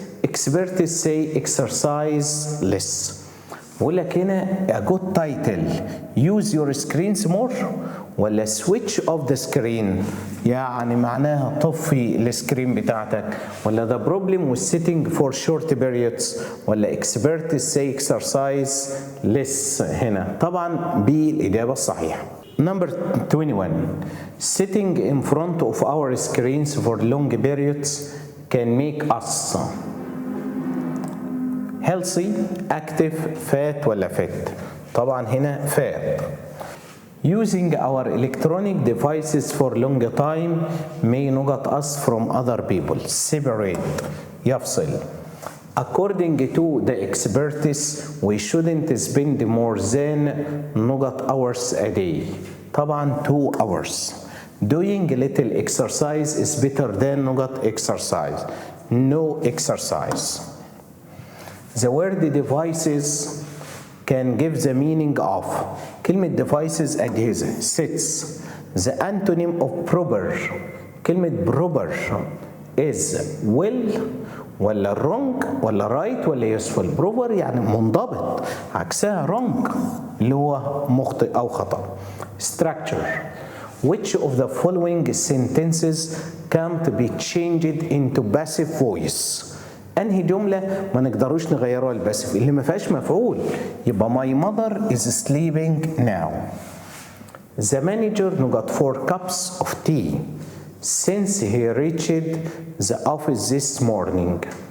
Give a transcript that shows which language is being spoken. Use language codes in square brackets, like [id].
[en] Experts say exercise less. [ar] بقول لك هنا [en] a good title. Use your screens more [ar] ولا [en] switch off the screen، [ar] يعني معناها طفي السكرين بتاعتك، [en] ولا the problem with sitting for short periods، ولا experts say exercise less. [ar] هنا طبعا بالإجابة الصحيحة. [en] Number 21. Sitting in front of our screens for long periods can make us healthy, active, fat [ar] ولا [en] fit؟ [ar] طبعا هنا [en] fat. Using our electronic devices for long time may not us from other people. Separate. [ar] يفصل. [en] According to the experts, we shouldn't spend more than not hours a day. [ar] طبعا [en] 2 hours. Doing little exercise is better than not exercise. No exercise. The word devices can give the meaning of. [ar] كلمة devices أجهزة. [en] Sits. The antonym of proper. كلمة proper is well [ar] ولا [en] wrong ولا right ولا useful. [ar] proper يعني منضبط، عكسها wrong اللي هو مخطئ أو خطأ. [en] Structure. Which of the following sentences can't be changed into passive voice؟ [ar] انهي جمله ما نقدروش نغيروها الباسف اللي ما فيهاش مفعول؟ يبقى [en] my mother is sleeping now. The manager got 4 cups of tea since he reached the office this morning.